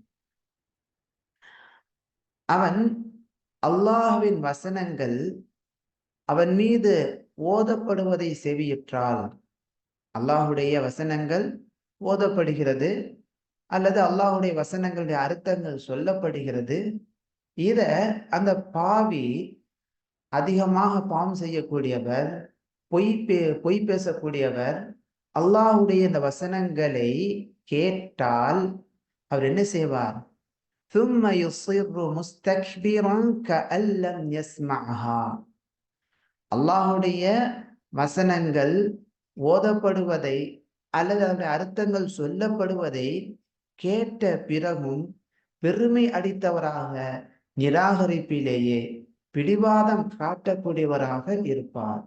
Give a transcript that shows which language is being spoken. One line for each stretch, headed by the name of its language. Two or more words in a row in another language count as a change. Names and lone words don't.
Tamil: அவன் அல்லாஹ்வின் வசனங்கள் அவன் மீது ஓதப்படுவதை செவியுற்றால், அல்லாஹுடைய வசனங்கள் ஓதப்படுகிறது அல்லது அல்லாஹுடைய வசனங்களுடைய அர்த்தங்கள் சொல்லப்படுகிறது. இத அந்த பாவி, அதிகமாக பாவம் செய்யக்கூடியவர், பொய் பேசக்கூடியவர், அல்லாஹுடைய இந்த வசனங்களை கேட்டால் அவர் என்ன செய்வார்?
Arabic: ثم يصر مستكبرا كأن لم يسمعها.
Tamil: அல்லாஹுடைய வசனங்கள் ஓதப்படுவதை அல்லது அதனுடைய அர்த்தங்கள் சொல்லப்படுவதை கேட்ட பிறகும் பெருமை அடித்தவராக, நிராகரிப்பிலேயே பிடிவாதம் காட்டக்கூடியவராக இருப்பார்.